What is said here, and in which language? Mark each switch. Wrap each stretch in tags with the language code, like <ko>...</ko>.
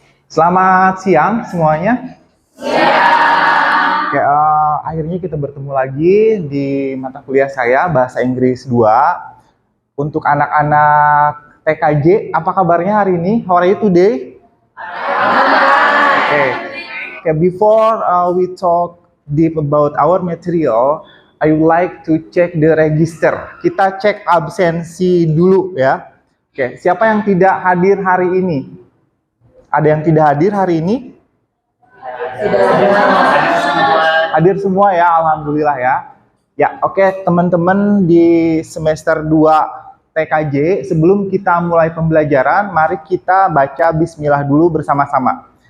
<id>Selamat siang semuanya. Oke, akhirnya kita bertemu lagi di mata kuliah saya Bahasa Inggris 2 untuk anak-anak TKJ. Apa kabarnya hari ini?</id> <en>How are you today? Okay, before we talk deep about our material, I would like to check the register.</en> <id>Kita cek absensi dulu ya. Oke, siapa yang tidak hadir hari ini? Ada yang tidak hadir hari ini? Hadir semua ya, alhamdulillah ya. Ya, oke, teman-teman di semester 2 TKJ, sebelum kita mulai pembelajaran, mari kita baca bismillah dulu bersama-sama.</id>